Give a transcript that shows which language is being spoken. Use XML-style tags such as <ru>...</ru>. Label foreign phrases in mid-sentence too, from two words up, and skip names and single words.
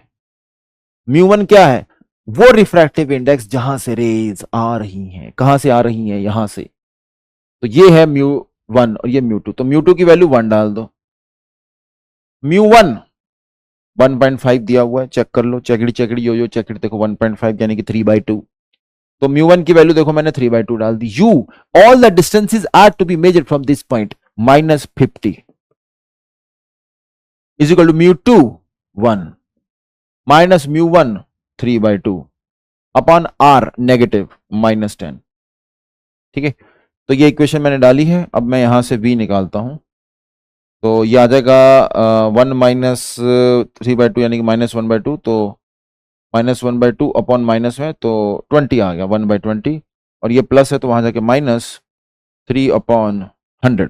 <hi>म्यू1 क्या है, वो रिफ्रैक्टिव इंडेक्स जहां से रेज आ रही हैं। कहां से आ रही हैं, यहां से। तो ये है म्यू1 और ये म्यू2, तो म्यू2 की वैल्यू 1 डाल दो। म्यू1 1.5 दिया हुआ है, चेक कर लो, चेकड़ी चेकड़ी यो यो चेकड़ी, देखो 1.5 यानी कि 3/2। तो म्यू1 की वैल्यू देखो मैंने 3/2 डाल दी।</hi> <en>you all the distances are to be measured from this point -50 is equal to mu2 1 minus mu1 3/2 upon R negative -10.</en> <hi>ठीक है, तो ये इक्वेशन मैंने डाली है। अब मैं यहां से v निकालता हूं, तो ये आ जाएगा 1 माइनस 3/2 यानी कि -1/2, तो -1/2 अपॉन माइनस में तो 20 आ गया, 1/20, और ये प्लस है तो वहां जाके -3/100।</hi>